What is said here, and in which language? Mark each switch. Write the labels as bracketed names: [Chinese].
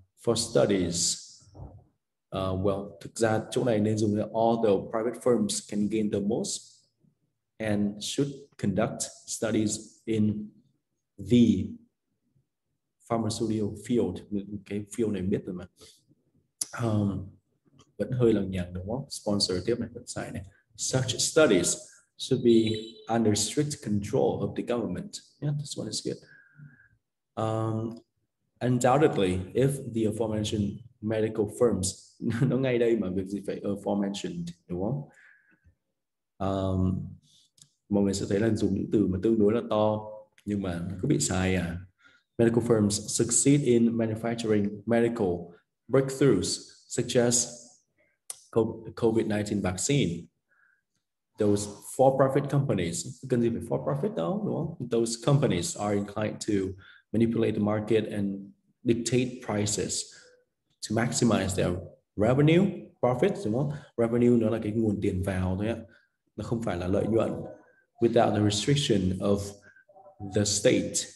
[English] For studies. Well, [Vietnamese] thực ra chỗ này nên dùng là [English] although private firms can gain the most and should conduct studies in the pharmaceutical field. [Vietnamese] Cái field này biết rồi mà. Vẫn hơi lằng nhằng đúng không? Sponsor tiếp này, vẫn sai này. [English] Such studies should be under strict control of the government. Yeah, this one is good. Undoubtedly, if the aforementioned medical firms, [Vietnamese] nó ngay đây mà việc gì phải aforementioned đúng không? Mọi người sẽ thấy là dùng những từ mà tương đối là to nhưng mà cứ bị sai à. [English] Medical firms succeed in manufacturing medical breakthroughs such as COVID-19 vaccine. Those for-profit companies, [Vietnamese] cần gì phải for-profit đâu, đúng không? [English] Those companies are inclined to manipulate the market and dictate prices to maximize their revenue, profits, [Vietnamese] đúng không? Revenue nó là cái nguồn tiền vào thôi á, nó không phải là lợi nhuận. [English] Without the restriction of the state.